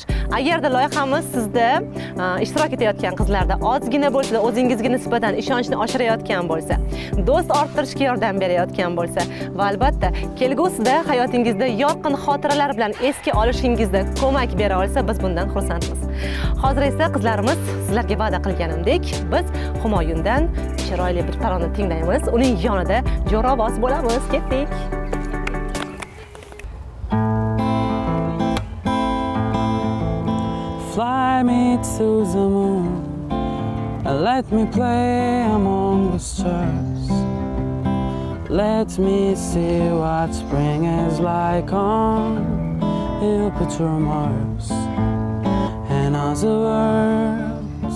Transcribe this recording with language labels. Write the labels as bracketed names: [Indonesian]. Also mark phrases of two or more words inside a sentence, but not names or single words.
[Uzbek] Agarda loyihamiz sizda ishtirok etayotgan qizlarda ozgina bo'lsa, o'zingizga nisbatan ishonchni oshirayotgan bo'lsa, do'st orttirishga yordam berayotgan bo'lsa va albatta kelgusida hayotingizda yorqin xotiralar bilan esga olishingizda ko'mak bera olsa, biz bundan xursandmiz. Hozir esa qizlarimiz sizlarga va'da qilganimdek, biz Humoyundan chiroyli bir tarona tinglaymiz. Uning yonida jo'raboz bo'lamiz. Ketdik. [English] Fly me to the moon and let me play among the stars. Let me see what spring is like on Jupiter, Mars, and other worlds.